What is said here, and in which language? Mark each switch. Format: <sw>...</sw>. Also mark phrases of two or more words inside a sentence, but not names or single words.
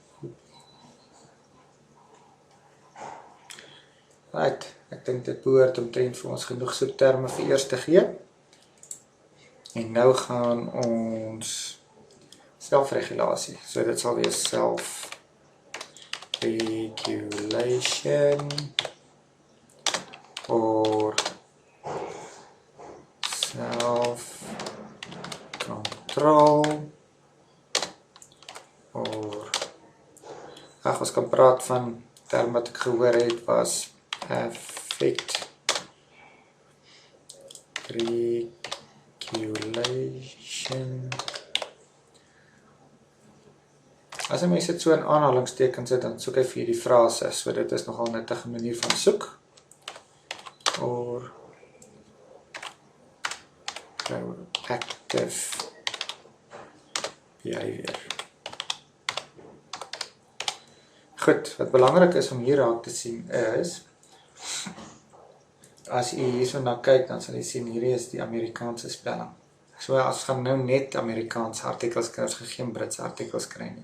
<af>Right, ek dink dit behoort omtrent vir ons genoeg soekterme vir eers te gee. En nou gaan ons selfregulasie. So dit sal wees</af> <en>self-regulation or self-control or</en> <af>ons kan praat van term wat ek gehoor het was</af> <en>affect regulation.</en> <af>As 'n mens dit so in aanhalingstekens sit, dan soek hy vir die frase, so dit is nogal 'n nuttige manier van soek.</af> <en>Or active behavior.</en> <af>Goed, wat belangrik is om hier raak te sien is, as jy hierso na kyk, dan sal jy sien, hierdie is die Amerikaanse spelling. So as gaan nou net Amerikaanse artikels kry, ons geen Britse artikels kry nie.</af>